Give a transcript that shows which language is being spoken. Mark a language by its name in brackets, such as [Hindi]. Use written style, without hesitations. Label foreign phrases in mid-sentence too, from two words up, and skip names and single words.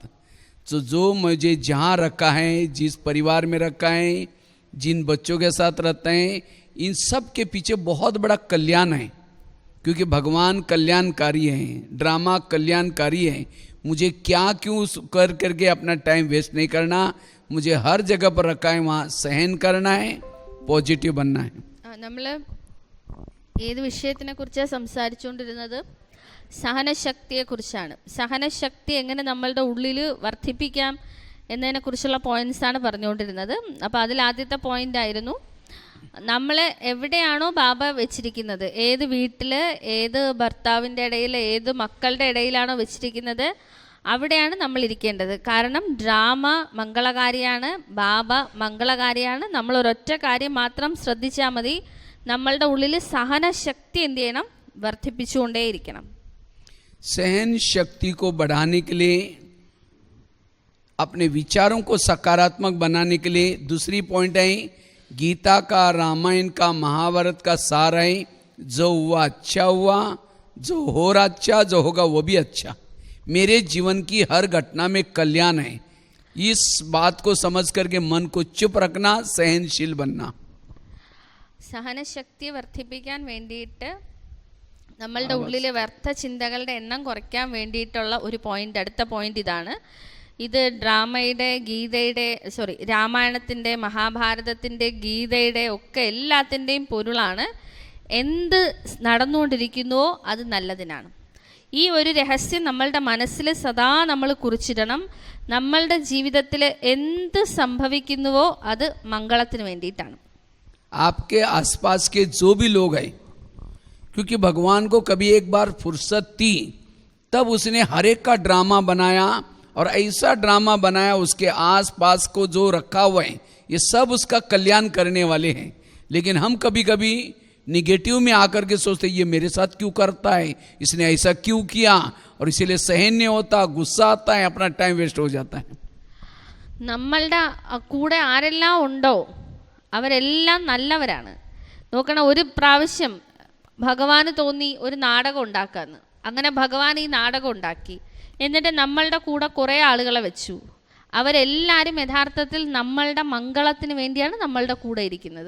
[Hindi] तो जो मुझे जहाँ रखा है, जिस परिवार में रखा है, जिन बच्चों के साथ रहते हैं, इन सब के पीछे बहुत बड़ा कल्याण है, क्योंकि भगवान कल्याणकारी हैं, ड्रामा कल्याणकारी है। मुझे क्या क्यों कर करके अपना टाइम वेस्ट नहीं करना, मुझे हर जगह पर रखा है, वहाँ सहन करना है, പോസിറ്റീവ് बनना है. [Malayalam] നമ്മൾ ഏത് വിഷയത്തിനെ കുറിച്ചാണ് സംസാരിച്ചുകൊണ്ടിരുന്നത്? സഹനശക്തിയെക്കുറിച്ചാണ്. സഹനശക്തി എങ്ങനെ നമ്മളുടെ ഉള്ളിൽ വർദ്ധിപ്പിക്കാം എന്നതിനെക്കുറിച്ചുള്ള പോയിന്റ്സാണ് പറഞ്ഞുകൊണ്ടിരുന്നത്. അപ്പോൾ അതിൽ ആദ്യത്തെ പോയിന്റ് ആയിരുന്നു, നമ്മൾ എവിടെയാണോ ബാബ വെച്ചിരിക്കുന്നത്, ഏത് വീട്ടിൽ, ഏത് ഭർത്താവിൻ്റെ ഇടയിൽ, ഏത് മക്കളുടെ ഇടയിലാണോ വെച്ചിരിക്കുന്നത്, അവിടെയാണ് നമ്മൾ ഇരിക്കേണ്ടത്. കാരണം ഡ്രാമ മംഗളകാരിയാണ്, ബാബ മംഗളകാരിയാണ്. നമ്മൾ ഒരൊറ്റ കാര്യം മാത്രം ശ്രദ്ധിച്ചാൽ മതി, നമ്മളുടെ ഉള്ളിൽ സഹനശക്തി എന്ത് ചെയ്യണം? വർദ്ധിപ്പിച്ചുകൊണ്ടേയിരിക്കണം. [Hindi] सहन शक्ति को बढ़ाने के लिए, अपने विचारों को सकारात्मक बनाने के लिए दूसरी पॉइंट है, गीता का, रामायण का, महाभारत का सार है, जो हुआ अच्छा हुआ, जो हो रहा अच्छा, जो होगा वो भी अच्छा. मेरे जीवन की हर घटना में कल्याण है. इस बात को समझ करके मन को चुप रखना, सहनशील बनना. [Malayalam] സഹനശക്തി വർദ്ധിപ്പിക്കാൻ വേണ്ടിയിട്ട് നമ്മളുടെ ഉള്ളിലെ വ്യർത്ഥ ചിന്തകളുടെ എണ്ണം കുറയ്ക്കാൻ വേണ്ടിയിട്ടുള്ള ഒരു പോയിന്റ്, അടുത്ത പോയിന്റ് ഇതാണ്. ഇത് ഡ്രാമയുടെ, ഗീതയുടെ, രാമായണത്തിൻ്റെ, മഹാഭാരതത്തിൻ്റെ, ഗീതയുടെ ഒക്കെ എല്ലാത്തിൻ്റെയും പൊരുളാണ്. എന്ത് നടന്നുകൊണ്ടിരിക്കുന്നുവോ അത് നല്ലതിനാണ്. ഈ ഒരു രഹസ്യം നമ്മളുടെ മനസ്സിൽ സദാ നമ്മൾ കുറിച്ചിടണം. നമ്മളുടെ ജീവിതത്തിൽ എന്ത് സംഭവിക്കുന്നുവോ അത് മംഗളത്തിന് വേണ്ടിയിട്ടാണ്. [Hindi] आपके आसपास के जो भी लोग हैं, क्योंकि भगवान को कभी एक बार फुर्सत थी, तब उसने हर एक का ड्रामा बनाया, और ऐसा ड्रामा बनाया उसके आसपास को जो रखा हुआ है, ये सब उसका कल्याण करने वाले हैं. लेकिन हम कभी कभी निगेटिव में आकर के सोचते ये मेरे साथ क्यों करता है, इसने ऐसा क्यों किया, और इसीलिए सहन नहीं होता, गुस्सा आता है, अपना टाइम वेस्ट हो जाता है. [Malayalam] നമ്മളുടെ കൂടെ ആരെല്ലാം ഉണ്ടോ അവരെല്ലാം നല്ലവരാണ്. നോക്കണം, ഒരു പ്രാവശ്യം ഭഗവാന് തോന്നി ഒരു നാടകം ഉണ്ടാക്കാമെന്ന്. അങ്ങനെ ഭഗവാൻ ഈ നാടകം ഉണ്ടാക്കി. എന്നിട്ട് നമ്മളുടെ കൂടെ കുറേ ആളുകളെ വെച്ചു. അവരെല്ലാവരും യഥാർത്ഥത്തിൽ നമ്മളുടെ മംഗളത്തിന് വേണ്ടിയാണ് നമ്മളുടെ കൂടെ ഇരിക്കുന്നത്.